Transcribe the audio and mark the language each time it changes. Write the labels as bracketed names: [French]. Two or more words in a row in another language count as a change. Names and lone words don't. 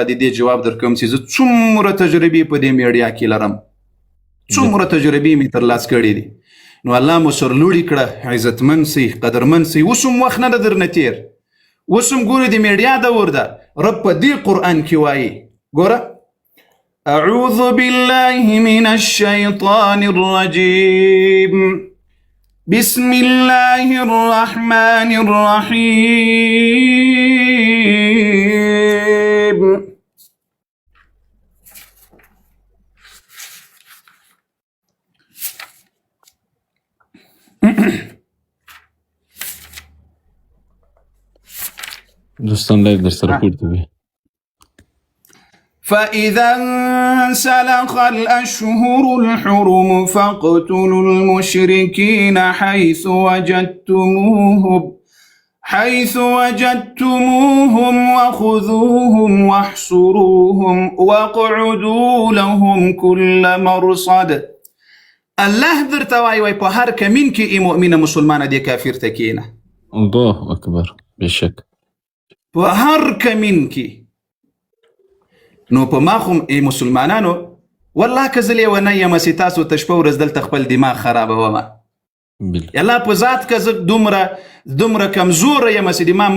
[Pashto] د دې جواب درکوم چې زه څومره تجربې په دې میډیا کې لرم څومره تجربې مې ترلاسه کړې دي نو الله مو سرلوړي کړه عزتمن سي قدرمن سي اوس هم وخت نه ده درنه تېر اوس هم ګورې د میډیا دور ده رب په دې قرآن کې وایي ګوره [Arabic] اعوذ بالله من الشیطان الرجیم بسم الله الرحمن الرحیم [Pashto] دوستان لایو در سره پورته وي [Arabic] فإذا انسلخ الأشهر الحرم فاقتلوا المشركين حيث وجدتموهم وخذوهم واحصروهم واقعدوا لهم كل مرصد [Pashto] الله درته وایي په هر کمین کې ای مؤمنه مسلمانه دی کافر ته کینه [Arabic] الله اکبر [Pashto] بشک په هر کمین کې نو په ما خو ای مسلمانانو والله که زه لیونی یم چې تاسو ته شپه ورځ دلته خپل دماغ خرابومه الله په ذات که زه دومره کمزوره یم چې د ما مور